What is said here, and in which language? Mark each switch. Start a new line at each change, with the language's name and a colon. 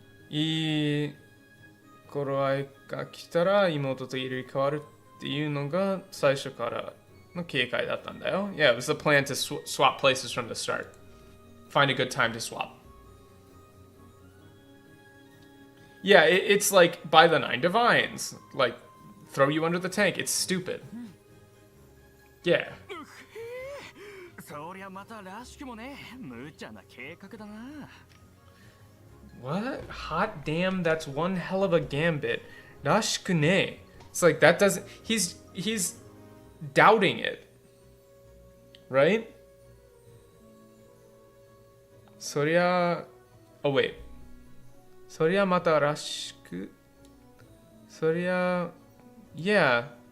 Japanese: いい頃合いが来たら妹と入れ替わるっていうのが最初からの警戒だったんだよ。
English: Yeah, it was the plan to swap places from the start. Find a good time to swap. Yeah, it's like by the nine divines. Like, throw you under the tank. It's stupid. Yeah.
Japanese: そりゃまたらしくもね、無茶な計画だな。
English: What? Hot damn, that's one hell of a gambit. Rashikune. It's like that doesn't... He's doubting it. Right?
Japanese: Soria...
English: Oh, wait.
Japanese: Soria mata rashiku... Soria... Yeah.